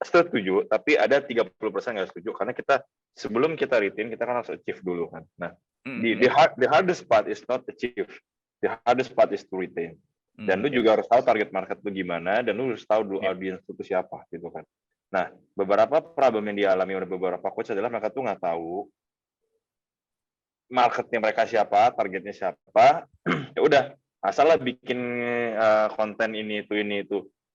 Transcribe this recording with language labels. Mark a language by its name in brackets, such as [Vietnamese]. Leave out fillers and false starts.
[Indonesian] Setuju, tapi ada 30% nggak setuju karena sebelum kita retain kita kan harus achieve dulu kan. [English] Nah, the hardest part is not achieve. The hardest part is to retain. [Indonesian] Dan lu juga harus tahu target market lu gimana, dan lu harus tahu dulu audience itu siapa gitu kan. Nah, beberapa problem yang dialami oleh beberapa coach adalah mereka tuh nggak tahu marketnya mereka siapa, targetnya siapa. Ya udah, asal lah bikin konten ini itu.